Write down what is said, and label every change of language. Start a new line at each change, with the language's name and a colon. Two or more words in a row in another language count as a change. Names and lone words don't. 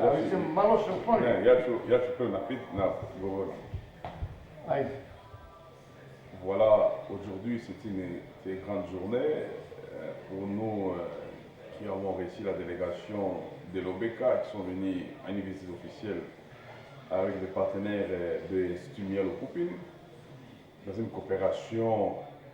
Serbian: Ja mislim, malo se ukloni. Ne, ja ću prvo na govor. Ajde.
French: Voilà, aujourd'hui c'est une grande journée pour nous qui avons réussi la délégation de l'OBK qui sont venus à une visite officielle avec des partenaires de l'Institut Mialo Pupin dans une coopération